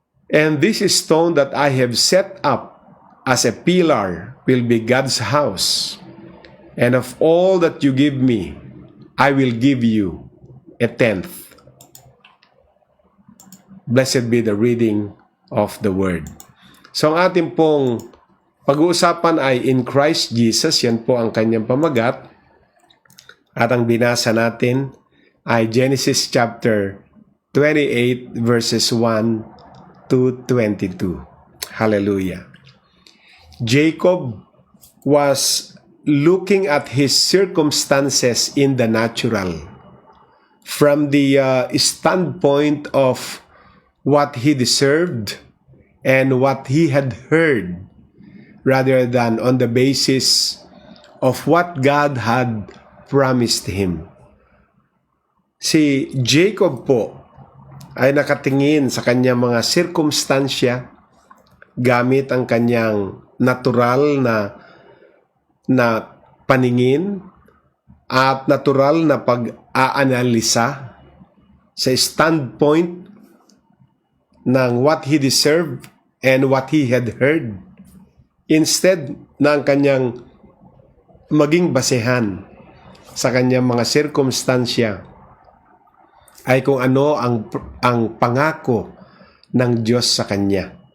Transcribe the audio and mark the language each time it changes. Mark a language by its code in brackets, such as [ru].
[en] And this stone that I have set up as a pillar will be God's house. And of all that you give me, I will give you a tenth. Blessed be the reading of the word. [tl] So ang ating pong pag-uusapan ay [en] in Christ Jesus. [tl] Yan po ang kanyang pamagat. At ang binasa natin ay Genesis chapter 28 verses 1 to 22. Hallelujah. [en] Jacob was looking at his circumstances in the natural from the standpoint of what he deserved and what he had heard, rather than on the basis of what God had promised him. [tl] Si Jacob po ay nakatingin sa kanyang mga sirkumstansya gamit ang kanyang natural na paningin at natural na pag-aanalisa sa standpoint ng [en] what he deserved and what he had heard, [tl] instead na ang kanyang maging basehan sa kanyang mga sirkumstansya ay kung ano ang pangako ng Diyos sa kanya.